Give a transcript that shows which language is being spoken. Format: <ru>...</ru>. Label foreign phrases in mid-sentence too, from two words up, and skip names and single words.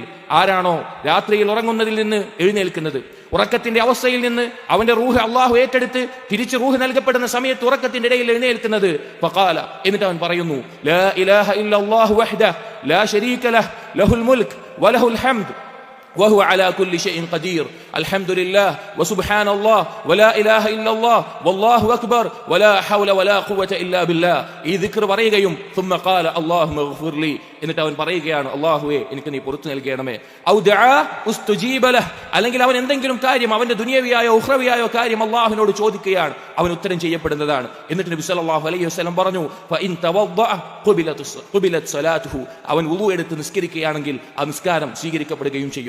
<ml>ആരാണോ രാത്രിയിൽ ഉറങ്ങുന്നതിൽ നിന്ന് എഴുന്നേൽക്കുന്നത്, ഉറക്കത്തിന്റെ അവസ്ഥയിൽ നിന്ന് അവന്റെ റൂഹ് അള്ളാഹു ഏറ്റെടുത്ത് തിരിച്ച് റൂഹ് നൽകപ്പെടുന്ന സമയത്ത് ഉറക്കത്തിന്റെ ഇടയിൽ എഴുന്നേൽക്കുന്നത്, ഫഖാല, എന്നിട്ട് അവൻ പറയുന്നു,</ml> <ar>لا إله إلا الله وحده لا شريك له له الملك وله الحمد وهو على كل شيء قدير الحمد لله وسبحان الله ولا إله إلا الله والله أكبر ولا حول ولا قوة إلا بالله.</ar> <ml>ഈ ദിക്ർ പറയുകയും</ml> <ar>ثم قال اللهم اغفر لي,</ar> <ml>എന്നിട്ട് അവൻ പറയുകയാണ്, അല്ലാഹുവേ എനിക്ക് നീ പുറത്തു നൽകണമേ.</ml> <ar>أو دعا استجيب له,</ar> <ml>അല്ലെങ്കിൽ അവൻ എന്തെങ്കിലും കാര്യം അവന്റെ ദുനിയവിയായോ ഉഖ്റവിയായോ കാര്യം അല്ലാഹുവിനോട് ചോദിക്കുകയാണ്, അവൻ ഉത്തരം ചെയ്യപ്പെടുന്നതാണ്. എന്നിട്ട് നബി</ml> <ar>صلى الله عليه وسلم</ar> <ml>പറഞ്ഞു,</ml> <ar>فإن توضأ قبلت صلاته,</ar> <ml>അവൻ വുളു എടുത്ത് നിസ്കരിക്കുകയാണെങ്കിൽ ആ നിസ്കാരം സ്വീകരിക്കപ്പെടുകയും ചെയ്യും.</ml>